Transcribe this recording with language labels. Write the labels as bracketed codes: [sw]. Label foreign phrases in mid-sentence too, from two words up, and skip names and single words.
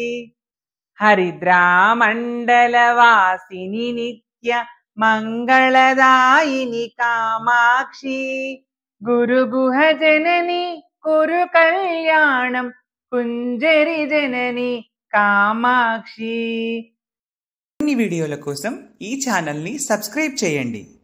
[sa] हरिद्रामण्डलवासिनि नित्य मंगलदायिनि कामाक्षी गुरुगुहजननी कुरु कल्याणं कुञ्जरि जननी कामाक्षी. [te] అన్ని వీడియోల కోసం ఈ ఛానల్ ని సబ్స్క్రైబ్ చేయండి.